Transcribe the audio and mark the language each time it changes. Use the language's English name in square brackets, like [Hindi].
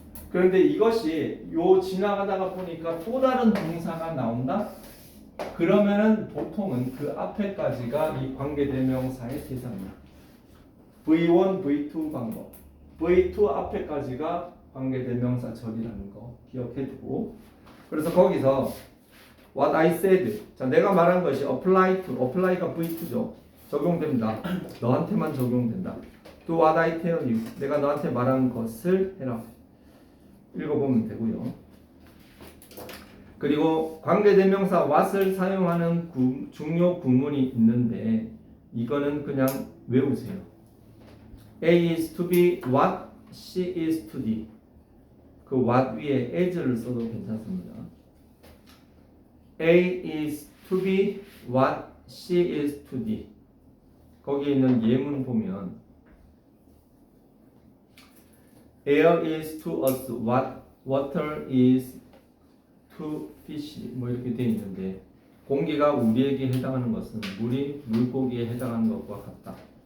[Korean] 그런데 이것이 요 지나가다가 보니까 또 다른 동사가 나온다? 그러면은 보통은 그 앞에까지가 이 관계 대명사의 대상이야. V1, V2 방법. V2 앞에까지가 관계 대명사 절이라는 거 기억해 두고. 그래서 거기서 [English] what I said. [Korean] 자, 내가 말한 것이 apply가 V2죠. 적용됩니다. 너한테만 적용된다. [English] Do what I tell you. [Korean] 내가 너한테 말한 것을 해라. 읽어보면 되고요. 그리고 관계대명사 what을 사용하는 중요 구문이 있는데 이거는 그냥 외우세요. [English] A is to be what, she is to be. [Korean] 그 what 위에 as를 써도 괜찮습니다. [English] A is to be what, she is to be. [Korean] 거기에 있는 예문 보면 [English] Air is to us what water is to fish [Korean] 뭐 이렇게 되어 있는데 공기가 우리에게 해당하는 것은 물이 물고기에 해당하는 것과 같다.